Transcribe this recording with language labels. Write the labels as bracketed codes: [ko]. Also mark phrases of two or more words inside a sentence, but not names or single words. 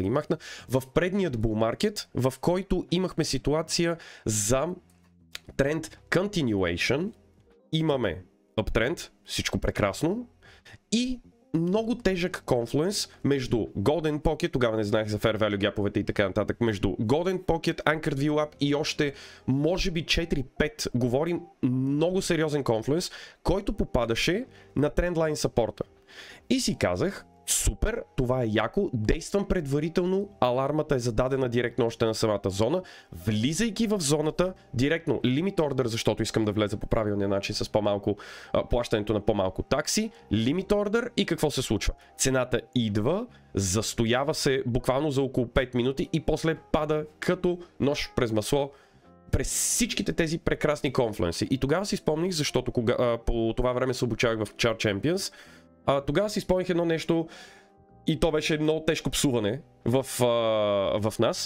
[bg] ги махна, в предният [en] bull market, [bg] в който имахме ситуация за тренд continuation, имаме uptrend, всичко прекрасно, и много тежък конфлуенс между [en] Golden Pocket, [bg] тогава не знаех за [en] Fair Value [bg] гяповете и така нататък, между [en] Golden Pocket, Anchored VWAP [bg] и още може би 4-5, говорим много сериозен конфлуенс, който попадаше на трендлайн саппорта. И си казах, супер, това е яко, действам предварително, алармата е зададена директно още на самата зона, влизайки в зоната, директно [en] limit order, [bg] защото искам да влеза по правилния начин с по-малко плащането на по-малко такси, [en] limit order [bg] и какво се случва? Цената идва, застоява се буквално за около 5 минути и после пада като нож през масло през всичките тези прекрасни конфлуенси. И тогава си спомних, защото по това време се обучавах в Chart Champions, тогава си спомних едно нещо и то беше много тежко псуване в нас.